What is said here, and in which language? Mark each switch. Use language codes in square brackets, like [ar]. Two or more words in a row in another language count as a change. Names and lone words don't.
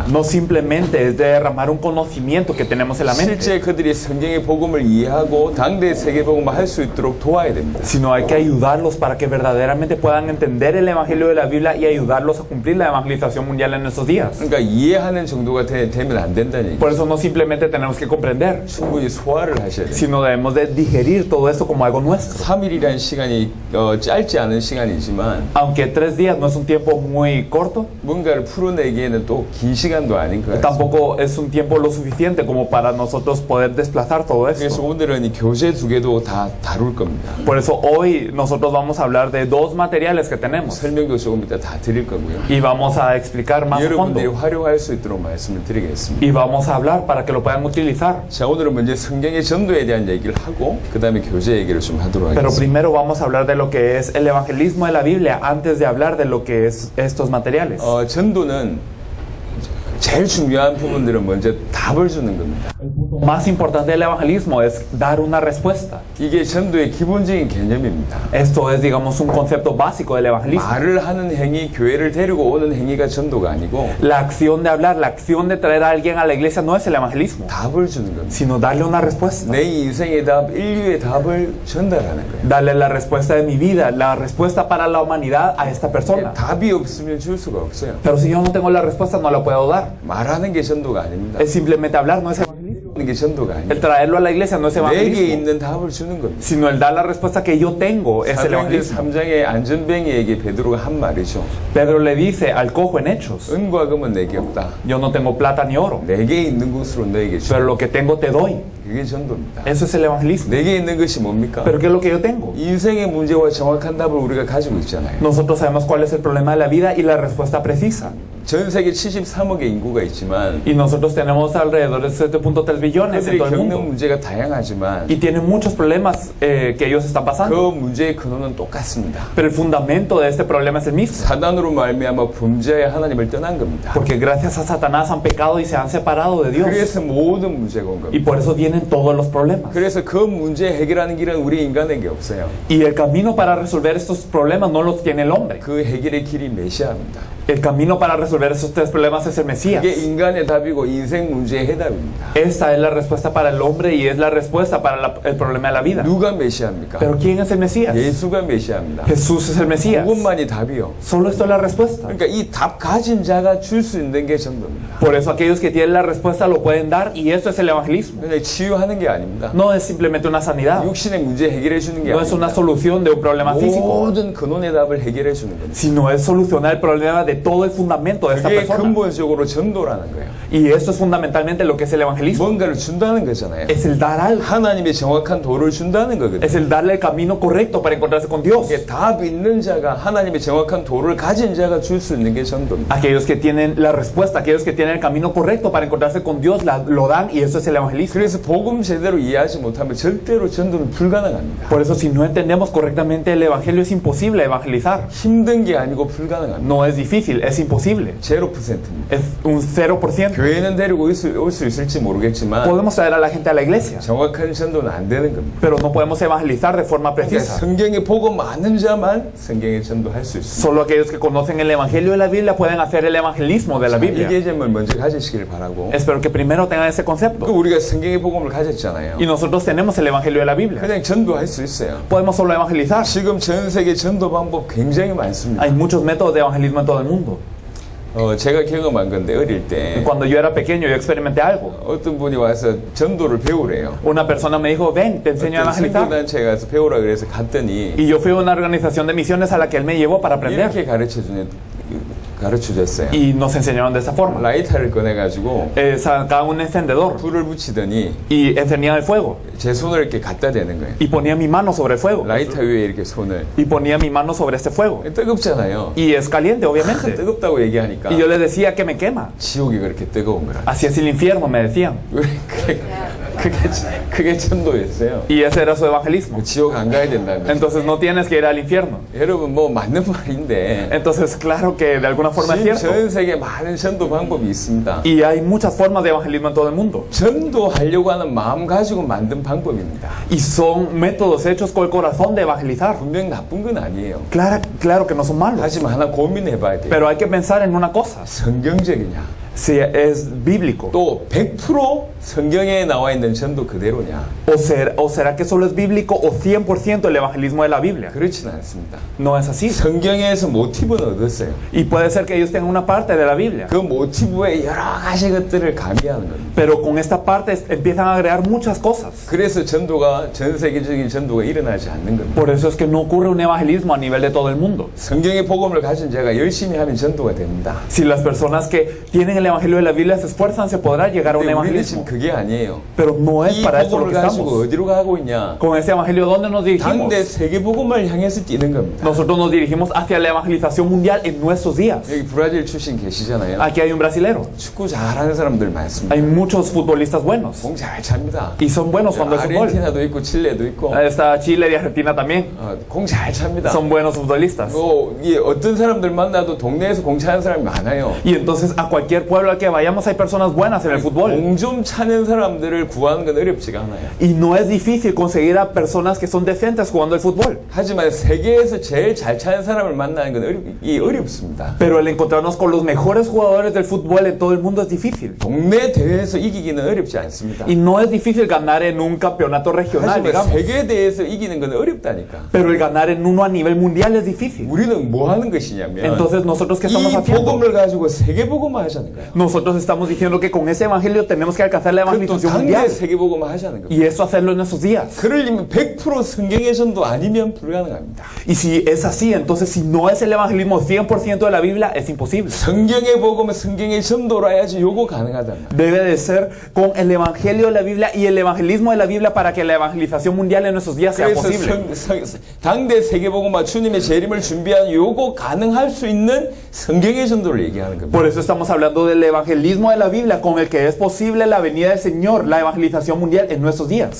[es] No simplemente es derramar un conocimiento que tenemos en la mente, [ko] 실제 그들이 성경의 복음을 이해하고 당대 세계복음을 할 수 있도록 도와야 됩니다. [es] sino hay que ayudarlos para que verdaderamente puedan entender el Evangelio de la Biblia y ayudarlos a cumplir la evangelización mundial en estos días. [ko] 그러니까 이해하는 정도가 되면 안 된다는 얘기죠. [es] Por eso no simplemente tenemos que comprender, [ko] 충분히 소화를 하셔야 돼요. [es] sino debemos de digerir todo esto como algo nuestro. [ko] 3일이라는 시간이 짧지 않은 시간이지만 [es] Aunque 3 días no es un tiempo muy corto, [ko] 뭔가를 풀어내기에는 또 긴 시간도 아닌 것 같습니다. [es] tampoco es un tiempo lo suficiente como para nosotros poder desplazar todo [ko] 그래서 [es] esto. [ko] 오늘은 이 교재 2개도 다 다룰 겁니다. [es] Por eso hoy nosotros vamos a hablar de 2 materiales que tenemos [ko] 설명도 조금 이따 다 드릴 거고요. [es] y vamos a explicar más a [ko] 여러분들이 [es] fondo [ko] 활용할 수 있도록 말씀을 드리겠습니다. [es] y vamos a hablar para que lo puedan utilizar. [ko] 자, 오늘은 먼저 성경의 전도에 대한 얘기를 하고 그 다음에 교재 얘기를 좀 하도록 [es] Pero [ko] 하겠습니다. [es] primero vamos a hablar de lo que es el evangelismo de la Biblia antes de hablar de lo que es estos materiales. [ko] 전도는 제일 중요한 부분들은 먼저 답을 주는 겁니다. [es] El punto Más importante del evangelismo es dar una respuesta. [ko] 이게 전도의 기본적인 개념입니다. [es] Esto es, digamos, un concepto básico del evangelismo. [ko] 말을 하는 행위, 교회를 데리고 오는 행위가 전도가 아니고 [es] La acción de hablar, la acción de traer a alguien a la iglesia no es el evangelismo, [ko] 답을 주는 겁니다. [es] sino darle una respuesta. [ko] 내 인생의 답, 인류의 답을 전달하는 거예요. [es] Darle la respuesta de mi vida, la respuesta para la humanidad a esta persona. [ko] 답이 없으면 줄 수가 없어요. [es] Pero si yo no tengo la respuesta, no la puedo dar. [ko] 말하는 게 전도가 아닙니다. [es] Es simplemente hablar, no es evangelismo. [ko] 하는 게 전도가 [es] El [ko] 아닙니다. [es] traerlo a la iglesia no es [ko] 내게 [es] evangelismo, [ko] 있는 답을 주는 겁니다. [es] sino el dar la respuesta que yo tengo es el [ko] 사도행전 [es] evangelismo. [ko] 3장의 안전뱅이에게 베드로가 한 말이죠. [es] Pedro le dice al cojo en Hechos, [ko] 은과 금은 내게 없다. [es] yo no tengo plata ni oro, [ko] 내게 있는 것으로 너에게 주. [es] pero lo que tengo te doy. [ko] 그게 전도입니다. [es] Eso es el evangelismo. [ko] 내게 있는 것이 뭡니까? [es] Pero ¿qué es lo que yo tengo? [ko] 인생의 문제와 정확한 답을 우리가 가지고 있잖아요. [es] Nosotros sabemos cuál es el problema de la vida y la respuesta precisa. [ko] 전 세계 73억의 인구가 있지만 [es] Y nosotros tenemos alrededor de 7.3 billones en [ko] 그들이 [es] todo el [ko] 겪는 [es] mundo. [ko] 문제가 다양하지만 [es] Y tienen muchos problemas que ellos están [ko] 그 [es] pasando. [ko] 문제의 근원은 똑같습니다. [es] Pero el fundamento de este problema es el mismo. [ko] 사단으로 말미암아 범죄의 하나님을 떠난 겁니다. [es] Porque gracias a Satanás han pecado y se han separado de Dios. [ko] 그래서 모든 문제가 온 [es] Y [ko] 겁니다. [es] por eso vienen todos los problemas. [ko] 그래서 그 문제 해결하는 길은 우리 인간에게 없어요. [es] Y el camino para resolver estos problemas no los tiene el hombre. [ko] 그 해결의 길이 메시아입니다. [es] El camino para resolver esos tres problemas es el Mesías. [ko] 이게 인간의 답이고 인생 문제의 해답입니다. [es] Esta es la respuesta para el hombre y es la respuesta para el problema de la vida. [ko] 누가 메시아입니까? [es] Pero ¿quién es el Mesías? [ko] 예수가 메시아입니다. [es] Jesús es el Mesías. [ko] 그것만이 답이요. [es] Solo esto es la respuesta. [ko] 그러니까 이 답 가진 자가 줄 수 있는 게 전도입니다. [es] Por eso aquellos que tienen la respuesta lo pueden dar y esto es el evangelismo. [ko] 그냥 치유하는 게 아닙니다. [es] No es simplemente una sanidad. [ko] 육신의 문제 해결해 주는 게 [es] No es una [ko] 아닙니다. [es] solución de un problema físico. [ko] 모든 근원의 답을 해결해 주는 겁니다. [es] Sino es solucionar el problema de todo el fundamento de esta [ko] 그게 [es] persona. [ko] 근본적으로 전도라는 거예요. [es] Y esto es fundamentalmente lo que es el evangelismo. [ko] 뭔가를 준다는 거잖아요. [es] Es el dar algo. [ko] 하나님의 정확한 도를 준다는 거거든요. [es] Es el darle el camino correcto para encontrarse con Dios. [ko] 이게 답 있는 자가 하나님의 정확한 도를 가진 자가 줄 수 있는 게 전도입니다. [es] Aquellos que tienen la respuesta, aquellos que tienen el camino correcto para encontrarse con Dios, lo dan y eso es el evangelismo. [ko] 그래서 복음 제대로 이해하지 못하면 절대로 전도는 불가능합니다. [es] Por eso si no entendemos correctamente el evangelio es imposible evangelizar. [ko] 힘든 게 아니고 불가능합니다. [es] No es difícil, es imposible. [ko] 0%입니다. [es] Es un 0%. [ko] 교회는 데리고 올 수 있을지 모르겠지만 [es] Podemos traer a la gente a la iglesia, [ko] 정확한 전도는 안 되는 겁니다. [es] pero no podemos evangelizar de forma [ko] 그러니까 [es] precisa. [ko] 성경에 복음 아는 자만 성경에 전도할 수 있습니다. [es] Solo aquellos que conocen el evangelio de la Biblia pueden hacer el evangelismo de la [ko] 이 [es] Biblia. [ko] 개념을 먼저 가지시길 바라고. [es] Espero que primero tengan ese [ko] 그 [es] concepto. [ko] 우리가 성경의 복음을 가졌잖아요. [es] Y nosotros tenemos el evangelio de la Biblia. [ko] 그냥 전도할 수 있어요. [es] Podemos solo evangelizar. [ko] 지금 전 세계 전도 방법 굉장히 많습니다. [es] Hay muchos métodos de evangelismo en todo el mundo. [ko] 제가 경험한 건데 어릴 때 [es] Cuando yo era pequeño yo experimenté algo. [ko] 어떤 분이 와서 전도를 배우래요. [es] Una persona me dijo, ven, te enseño a [ko] 어떤 [es] evangelizar. [ko] 선교단체에 가서 배우라 그래서 갔더니 [es] Y yo fui a una organización de misiones a la que él me llevó para aprender. [ko] 이렇게 가르쳐줬어요. [es] Y nos enseñaron de esa forma. [ko] 라이터를 꺼내가지고 [es] Sacaban un encendedor [ko] 불을 붙이더니 [es] y encendían el fuego. [ko] 제 손을 이렇게 갖다 대는 거예요. [es] Y ponía mi mano sobre el fuego. [ko] 라이터 위에 이렇게 손을. [es] Y ponía mi mano sobre este fuego. [ko] 뜨겁잖아요. [es] Y es caliente, obviamente. [ko] 뜨겁다고 얘기하니까 [es] Y yo les decía que me quema. [ko] 지옥이 그렇게 뜨거운 거라. [es] Así es el infierno, me decían. [ko] 그게 전도였어요. [es] Y ese era su evangelismo. [ko] 지옥 안 가야 된다는 거죠. [es] Entonces no tienes que ir al infierno. [ko] 여러분 뭐 맞는 말인데 [es] Entonces claro que de alguna forma es [ko] 지금 [es] cierto. [ko] 전 세계에 많은 전도 방법이 있습니다. [es] Y hay muchas formas de evangelismo en todo el mundo. [ko] 전도하려고 하는 마음 가지고 만든 방법입니다. [es] Y son métodos hechos con el corazón de evangelizar. [ko] 분명 나쁜 건 아니에요. [es] Claro que no son malos. [ko] 하지만 하나 고민해 봐야 돼요. [es] Pero hay que pensar en una cosa. [ko] 성경적이냐? [es] Si es bíblico. [ko] 또 100% 성경에 나와 있는 전도 그대로냐? [es] O será que solo es bíblico o 100% el evangelismo de la Biblia. [ko] 그렇지는 않습니다. [es] No es así. [ko] 성경에서 모티브는 얻었어요. [es] Y puede ser que ellos tengan una parte de la Biblia. [ko] 그 모티브에 여러 가지 것들을 가미하는 겁니다. [es] Pero con esta parte empiezan a agregar muchas cosas. [ko] 그래서 전도가 전 세계적인 전도가 일어나지 않는 겁니다. [es] Por eso es que no ocurre un evangelismo a nivel de todo el mundo. [ko] 성경의 복음을 가진 자가 열심히 하면 전도가 됩니다. [es] Si las personas que tienen el evangelio de la Biblia se esfuerzan, se podrá llegar a un [ko] 근데 우리는 지금 [es] evangelismo. [ko] 그게 아니에요. [es] Pero no es [ko] 이 [es] para eso lo [ko] 복음을 [es] que [ko] 가지고 [es] estamos. [ko] 어디로 가고 있냐? [es] Con ese evangelio, ¿dónde nos dirigimos? [ko] 당대 세계 복음을 향해서 뛰는 겁니다. [es] Nosotros nos dirigimos hacia la evangelización mundial en nuestros días. [ko] 여기 브라질 출신 계시잖아요. [es] Aquí hay un brasilero. [ko] 축구 잘하는 사람들 많습니다. [es] Hay muchos futbolistas buenos. [ko] 공 잘 찹니다. [es] Y son buenos cuando es fútbol. [ko] 아르헨티나도 있고 칠레도 있고 [es] Está Chile y Argentina también. [ko] 공 잘 찹니다. [es] Son buenos futbolistas. [ko] 이 어떤 사람들 만나도 동네에서 공 차는 사람이 많아요. [es] Y entonces a cualquier pueblo al que vayamos hay personas buenas en el fútbol. [ko] 공 좀 차는 사람들을 구하는 건 어렵지가 않아요. [es] Y no es difícil conseguir a personas que son decentes jugando el fútbol. [ko] 하지만 세계에서 제일 잘 차는 사람을 만나는 건 어렵습니다. [es] Pero el encontrarnos con los mejores jugadores del fútbol en todo el mundo es difícil. [ko] 동네 대회에서 이기기는 어렵지 않습니다. [es] Y no es difícil ganar en un campeonato regional, [ko] 하지만 [es] digamos. [ko] 세계 대회에서 이기는 건 어렵다니까. [es] Pero el ganar en uno a nivel mundial es difícil. [ko] 우리는 뭐 하는 것이냐면 [es] Entonces nosotros qué estamos [ko] 이 [es] haciendo? [ko] 복음을 가지고 세계 복음을 하자는 거예요. [es] Nosotros estamos diciendo que con ese evangelio tenemos que alcanzar la [ko] 그것도 [es] evangelización [ko] 당대 [es] mundial. [ko] 세계 복음을 하자는 거예요. [es] Y eso hacerlo en nuestros días. [ko] 그러려면 100% 성경의 전도 아니면 불가능합니다. [es] Y si es así, entonces si no es el evangelismo 100% de la Biblia, es imposible. [ko] 성경의 복음은 성경의 전도라 해야지 요거 가능하단 말이에요. [es] Debe de ser con el evangelio de la Biblia y el evangelismo de la Biblia para que la evangelización mundial en nuestros días sea [ko] 그래서 [es] posible. [ko] 당대 세계복음화 주님의 재림을 준비한 요거 가능할 수 있는 성경의 전도를 얘기하는 겁니다. [es] Por eso estamos hablando del evangelismo de la Biblia con el que es posible la venida del Señor, la evangelización mundial en nuestros días.